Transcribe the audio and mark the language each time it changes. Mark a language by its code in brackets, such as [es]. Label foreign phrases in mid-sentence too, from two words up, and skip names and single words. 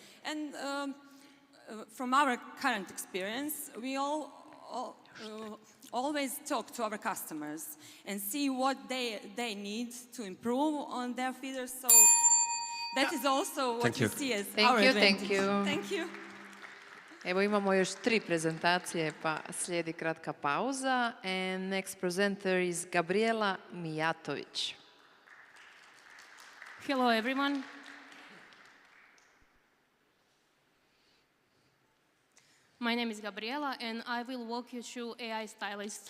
[en] And from our current experience, we always talk to our customers and see what they need to improve on their feeders. So that is also what we see as our advantage. Thank you. Thank you. [hr] Evo imamo još 3 prezentacije pa slijedi kratka pauza. [en] And next presenter is Gabriela Mijatović. Hello everyone. My name is Gabriela and I will walk you through AI Stylist.